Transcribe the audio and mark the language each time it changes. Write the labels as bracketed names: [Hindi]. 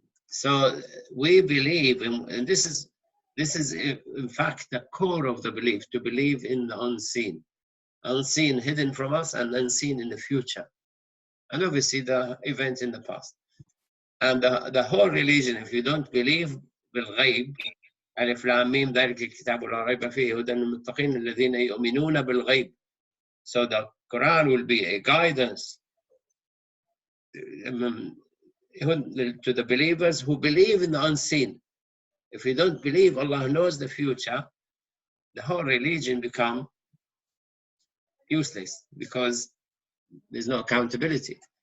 [English] So we believe, and this is in fact the core of the belief, to believe in the unseen hidden from us and unseen in the future, and obviously the events in the past. And the whole religion, if you don't believe [Arabic] بالغيب, ألف لام ميم ذلك الكتاب لا ريب فيه هدى للمتقين الذين يؤمنون بالغيب. [English] So the Quran will be a guidance to the believers who believe in the unseen. If you don't believe Allah knows the future, the whole religion become useless because there's no accountability.